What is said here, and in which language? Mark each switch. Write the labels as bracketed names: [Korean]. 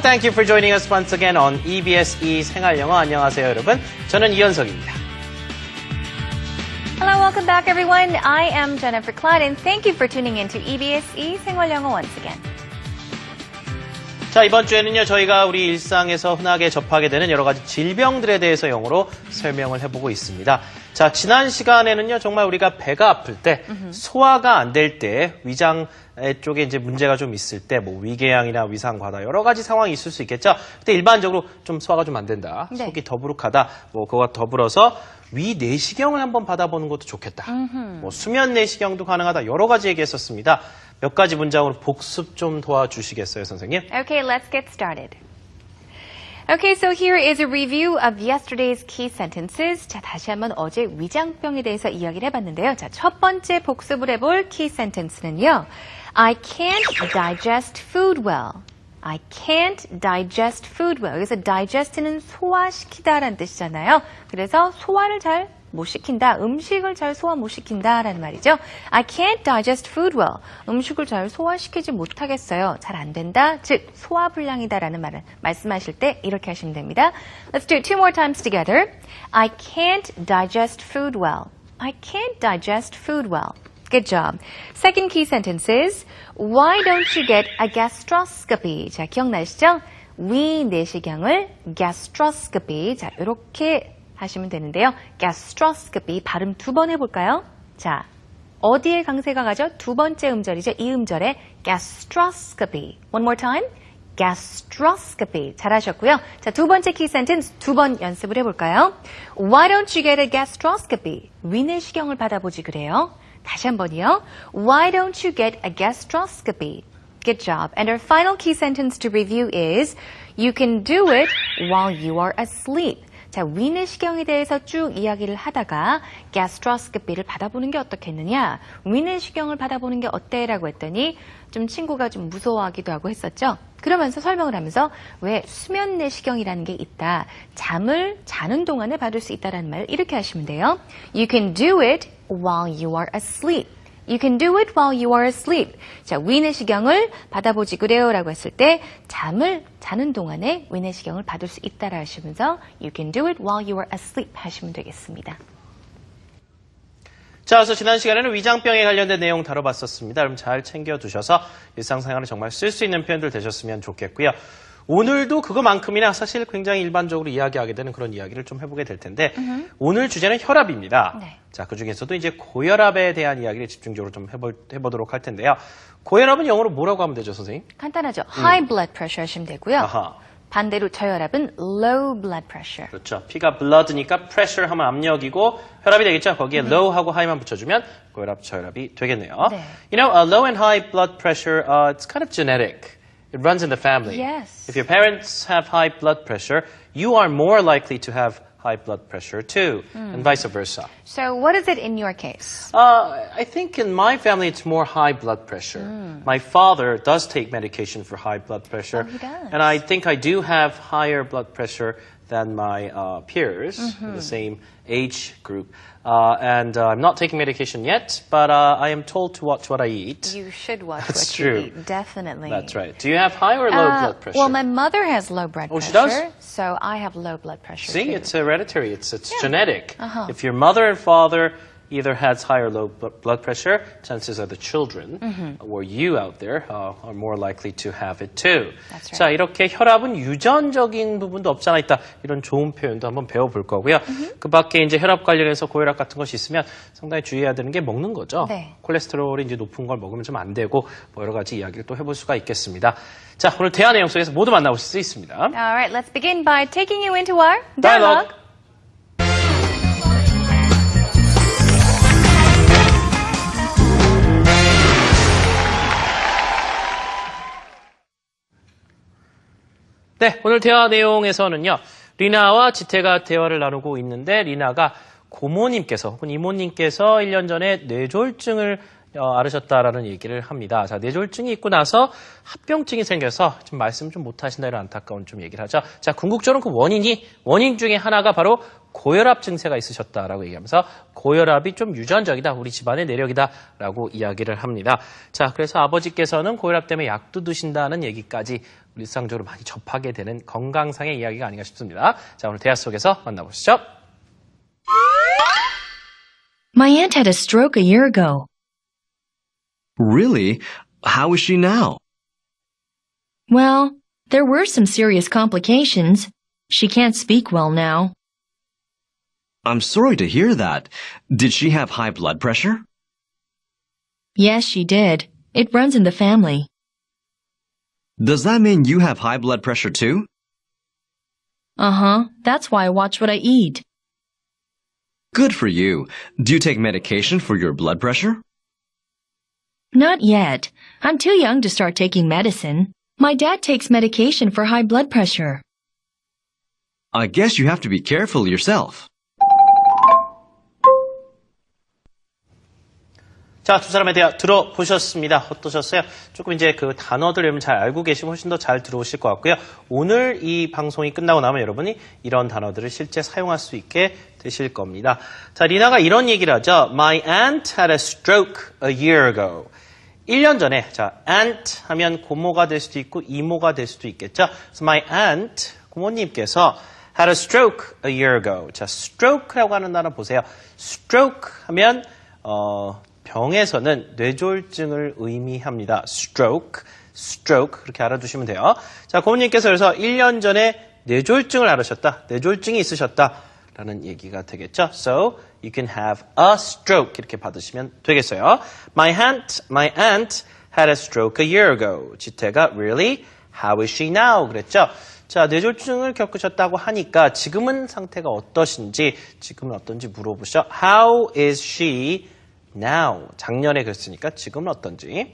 [English] Thank you for joining us once again on EBS 생활영어. [Korean] 안녕하세요, 여러분. 저는 이현석입니다. [English] Hello, welcome back, everyone. I am Jennifer Clyde, and thank you for tuning in to EBS 생활영어 once again. [Korean] 자, 이번 주에는요, 저희가 우리 일상에서 흔하게 접하게 되는 여러 가지 질병들에 대해서 영어로 설명을 해보고 있습니다. 자, 지난 시간에는요, 정말 우리가 배가 아플 때, 소화가 안 될 때, 위장 쪽에 이제 문제가 좀 있을 때, 뭐 위궤양이나 위상과다 여러 가지 상황이 있을 수 있겠죠. 근데 일반적으로 좀 소화가 좀 안 된다, 네. 속이 더부룩하다, 뭐 그거와 더불어서 위 내시경을 한번 받아보는 것도 좋겠다. 뭐 수면 내시경도 가능하다. 여러 가지 얘기했었습니다. 몇 가지 문장으로 복습 좀 도와주시겠어요, 선생님? [English] Okay, let's get started. Okay, so here is a review of yesterday's key sentences. [Korean] 자, 다시 한번 어제 위장병에 대해서 이야기를 해봤는데요. 자, 첫 번째 복습을 해볼 key sentence는요. [English] I can't digest food well. I can't digest food well. [Korean] 여기서 digest는 소화시키다라는 뜻이잖아요. 그래서 소화를 잘 못 시킨다. 음식을 잘 소화 못 시킨다라는 말이죠. [English] I can't digest food well. [Korean] 음식을 잘 소화시키지 못하겠어요. 잘 안 된다. 즉 소화불량이다라는 말을 말씀하실 때 이렇게 하시면 됩니다. [English] Let's do it two more times together. I can't digest food well. I can't digest food well. Good job. Second key sentence is Why don't you get a gastroscopy? [Korean] 자, 기억나시죠? 위 내시경을 gastroscopy. 자, 이렇게 하시면 되는데요. gastroscopy 발음 두 번 해볼까요? 자, 어디에 강세가 가죠? 두 번째 음절이죠. 이 음절에 gastroscopy. [English] One more time. gastroscopy. [Korean] 잘하셨고요. 자, 두 번째 키 센텐스 두 번 연습을 해볼까요? [English] Why don't you get a gastroscopy? [Korean] 위내시경을 받아보지 그래요. 다시 한 번이요. [English] Why don't you get a gastroscopy? Good job. And our final key sentence to review is You can do it while you are asleep. [Korean] 자, 위내시경에 대해서 쭉 이야기를 하다가 gastroscopy를 받아보는 게 어떻겠느냐? 위내시경을 받아보는 게 어때? 라고 했더니 좀 친구가 좀 무서워하기도 하고 했었죠. 그러면서 설명을 하면서 왜 수면 내시경이라는 게 있다. 잠을 자는 동안에 받을 수 있다라는 말을 이렇게 하시면 돼요. [English] You can do it while you are asleep. You can do it while you are asleep. [Korean] 자, 위내시경을 받아보지 그래요 라고 했을 때 잠을 자는 동안에 위내시경을 받을 수 있다라 하시면서 [English] You can do it while you are asleep [Korean] 하시면 되겠습니다. 자, 그래서 지난 시간에는 위장병에 관련된 내용 다뤄봤었습니다. 그럼 잘 챙겨두셔서 일상생활에 정말 쓸 수 있는 표현들 되셨으면 좋겠고요. 오늘도 그거만큼이나 사실 굉장히 일반적으로 이야기하게 되는 그런 이야기를 좀 해보게 될 텐데 오늘 주제는 혈압입니다. 네. 자, 그중에서도 이제 고혈압에 대한 이야기를 집중적으로 좀 해보도록 할 텐데요. 고혈압은 영어로 뭐라고 하면 되죠, 선생님? 간단하죠. [English] High blood pressure [Korean] 하시면 되고요. 아하. 반대로 저혈압은 [English] low blood pressure. [Korean] 그렇죠. 피가 blood니까 pressure 하면 압력이고 혈압이 되겠죠. 거기에 low하고 high만 붙여주면 고혈압, 저혈압이 되겠네요. 네. [English] You know, low and high blood pressure, it's kind of genetic. It runs in the family. Yes. If your parents have high blood pressure, you are more likely to have high blood pressure too, and vice versa. So what is it in your case? I think in my family it's more high blood pressure. My father does take medication for high blood pressure. Oh, he does. And I think I do have higher blood pressure than my peers in the same age group. And I'm not taking medication yet, but I am told to watch what I eat. You should watch That's what true. you eat, definitely. That's right. Do you have high or low blood pressure? Well, my mother has low blood Oh, she pressure, does? so I have low blood pressure See, too. it's hereditary. It's genetic. If your mother and father either has high or low blood pressure, chances are the children or you out there are more likely to have it too. That's right. [Korean] 자, 이렇게 혈압은 유전적인 부분도 없잖아 있다. 이런 좋은 표현도 한번 배워볼 거고요. 그 밖에 이제 혈압 관련해서 고혈압 같은 것이 있으면 상당히 주의해야 되는 게 먹는 거죠. 네. 콜레스테롤이 이제 높은 걸 먹으면 좀 안 되고 뭐 여러 가지 이야기를 또 해볼 수가 있겠습니다. 자, 오늘 대화 내용 속에서 모두 만나보실 수 있습니다. [English] All right, let's begin by taking you into our Dialogue. dialogue. [Korean] 네, 오늘 대화 내용에서는요. 리나와 지태가 대화를 나누고 있는데 리나가 고모님께서 혹은 이모님께서 1년 전에 뇌졸중을 앓으셨다라는 얘기를 합니다. 자, 뇌졸중이 있고 나서 합병증이 생겨서 좀 말씀 좀 못하신다 이런 안타까운 좀 얘기를 하죠. 자, 궁극적으로 그 원인 중에 하나가 바로 고혈압 증세가 있으셨다라고 얘기하면서 고혈압이 좀 유전적이다, 우리 집안의 내력이다라고 이야기를 합니다. 자, 그래서 아버지께서는 고혈압 때문에 약도 드신다는 얘기까지 일상적으로 많이 접하게 되는 건강상의 이야기가 아닌가 싶습니다. 자, 오늘 대화 속에서 만나보시죠. [English] My aunt had a stroke a year ago. Really? How is she now? Well, there were some serious complications. She can't speak well now. I'm sorry to hear that. Did she have high blood pressure? Yes, she did. It runs in the family. Does that mean you have high blood pressure too? Uh-huh. That's why I watch what I eat. Good for you. Do you take medication for your blood pressure? Not yet. I'm too young to start taking medicine. My dad takes medication for high blood pressure. I guess you have to be careful yourself. [Korean] 자, 두 사람의 대화 들어보셨습니다. 어떠셨어요? 조금 이제 그 단어들 여러분 잘 알고 계시면 훨씬 더 잘 들어오실 것 같고요. 오늘 이 방송이 끝나고 나면 여러분이 이런 단어들을 실제 사용할 수 있게 되실 겁니다. 자, 리나가 이런 얘기를 하죠. [English] My aunt had a stroke a year ago. [Korean] 1년 전에, 자, aunt 하면 고모가 될 수도 있고 이모가 될 수도 있겠죠. 그래서 [English] my aunt, [Korean] 고모님께서 [English] had a stroke a year ago. [Korean] 자, stroke라고 하는 단어 보세요. stroke 하면, 병에서는 뇌졸중을 의미합니다. stroke 그렇게 알아두시면 돼요. 자, 고모님께서 그래서 1년 전에 뇌졸중을 앓으셨다, 뇌졸중이 있으셨다라는 얘기가 되겠죠. [English] So you can have a stroke [Korean] 이렇게 받으시면 되겠어요. [English] My aunt had a stroke a year ago. 지태가 really? How is she now? [Korean] 그랬죠. 자, 뇌졸중을 겪으셨다고 하니까 지금은 상태가 어떠신지, 지금은 어떤지 물어보시죠. [English] How is she now? [Korean] 작년에 그랬으니까 지금은 어떤지.